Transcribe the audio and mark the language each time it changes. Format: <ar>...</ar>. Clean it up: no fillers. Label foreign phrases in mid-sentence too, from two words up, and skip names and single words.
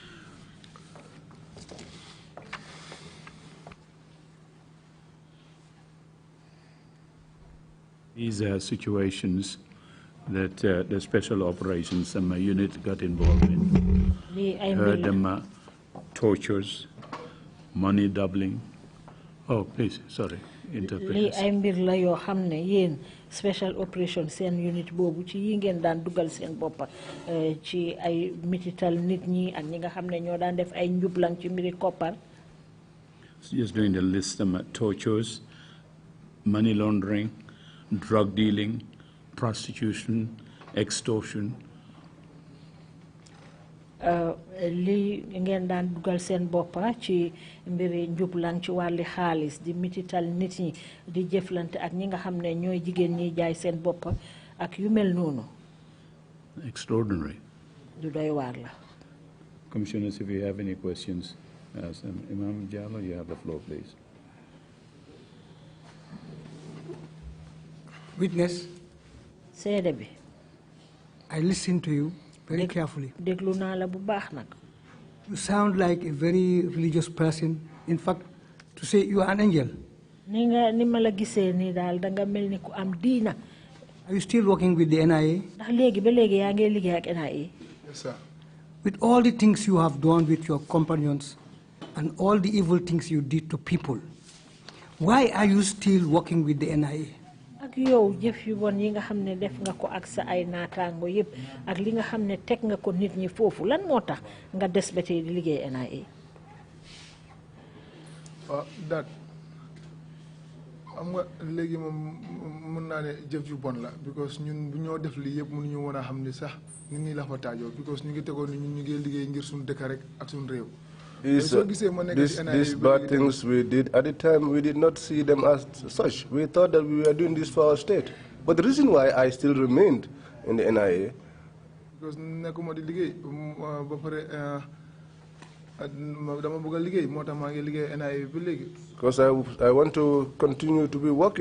<en>These are situations that the special operations unit got involved in. Heard them tortures, money doubling. Oh, please, sorry, interpreters.</en> <wo>ay mbir la yoo xam ne yéen</wo> <en>special operation</en> <wo>seen unit boobu ci yi ngeen daan dugal seen boppa ci ay mitital nit ñi ak ñi nga xam ne ñoo daan def ay njublang ci mbiri koppar.</wo> <en>Just doing the list, tortures, money laundering, drug dealing, prostitution, extortion.</en> <wo>Li ngeen daan dugal seen boppa ci mbiri njublang ci wàlli xaalis di mitital nit ñi di jëflante ak ñi nga xam ne ñooy jigéen ñi jaay seen boppa ak yu mel noonu.</wo> <en>Extraordinary.</en> <wo>Du doy waar la.</wo> <en>Commissioners, if you have any questions, Imam Jallo, you have the floor, please. Witness.</en> <wo>Seede bi.</wo> <en>I listened to you very carefully.</en> <wo>Déglu naa la bu baax nag.</wo> <en>You sound like a very religious person. In fact, to say you are an angel.</en> <wo>Ni ma la gisee nii daal danga mel ni ku am diina.</wo> <en>Are you still working with the NIA?</en> <wo>Ndax léegi ba léegi yaa ngi liggéey ak NIA.</wo> <en>Yes, sir. With all the things you have done with your companions and all the evil things you did to people, why are you still working with the NIA?</en> <wo>Ak yow jëf yu bon yi nga xam ne def nga ko ak sa ay naataango yëpp ak li nga xam ne teg nga ko nit ñi foofu lan moo tax nga des ba tey di liggéey NIA. Dat am nga léegi moom mën naa ne jëf yu bon la because ñun bu ñoo def lii yëpp mënuñu woon a xam ni sax nit ñi la fa taajoo because ñu ngi tegoon ni ñun ñu ngi liggéey ngir suñu dëkk rek ak suñu réew.</wo> <en>These bad things we did at the time, we did not see them as such. We thought that we were doing this for our state. But the reason why I still remained in the NIA, because I want to continue to be working.</en>